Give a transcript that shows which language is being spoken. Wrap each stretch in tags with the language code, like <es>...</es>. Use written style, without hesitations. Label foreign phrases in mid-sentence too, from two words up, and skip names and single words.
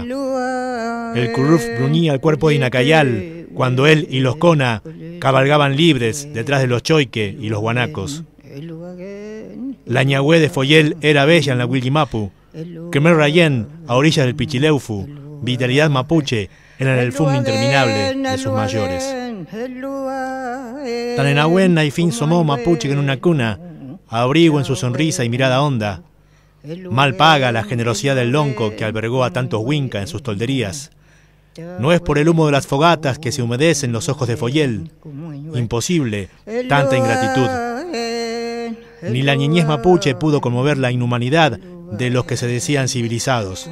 <es>El Curruf bruñía el cuerpo de Inacayal cuando él y los Kona cabalgaban libres detrás de los Choique y los guanacos. La Ñahue de Foyel era bella en la Willimapu, Khmer Rawyen a orillas del Pichileufu, vitalidad mapuche en el fum interminable de sus mayores. Tanenahuen Naifin somó mapuche en una cuna, abrigo en su sonrisa y mirada honda. Mal paga la generosidad del lonco que albergó a tantos huinca en sus tolderías. No es por el humo de las fogatas que se humedecen los ojos de Foyel. Imposible tanta ingratitud. Ni la niñez mapuche pudo conmover la inhumanidad de los que se decían civilizados.</es>